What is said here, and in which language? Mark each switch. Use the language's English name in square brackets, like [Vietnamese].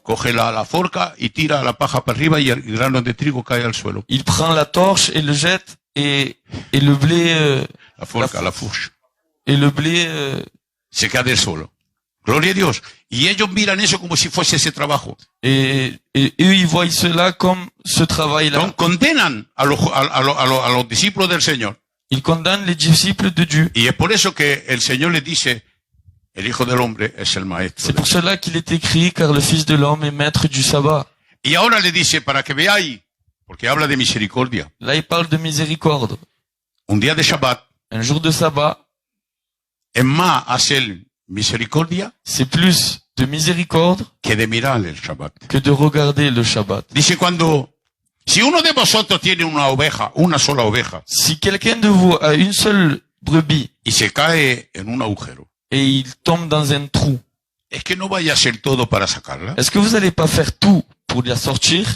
[Spanish] Coge la forca y tira la paja para arriba y el grano de trigo cae al suelo. [French] Il prend la torche et le jette et le blé, [Spanish] La forca, [French] la fourche. et le blé, [Spanish] Se cae del suelo. Gloria a Dios. Y ellos miran eso como si fuese ese trabajo. [French] et eux, ils voient cela comme ce travail-là. [Spanish] Entonces, condenan a los discípulos del Señor. [French] Ils condamnent les disciples de Dieu. [Spanish] Y es por eso que el Señor les dice, el Hijo del Hombre es el maestro. [French] C'est pour cela qu'il est écrit, car le Fils de l'homme est maître du sabbat. [Spanish] Y ahora le dice, para que veáis, porque habla de misericordia. [French] Là, il parle de miséricorde. [Spanish] Un día de Shabbat [French] Un jour de sabbat, [Spanish] es más hacer misericordia [French] c'est plus de miséricorde [Spanish] que de mirar el Shabbat. [French] que de regarder le Shabbat. [Spanish] Dice si uno de vosotros tiene una oveja, una sola oveja, [French] Si quelqu'un de vous a une seule brebis [Spanish] y se cae en un agujero, [French] et il tombe dans un trou, [Spanish] es que no vaya a ser todo para sacarla. [French] est-ce que vous n'allez pas faire tout pour la sortir?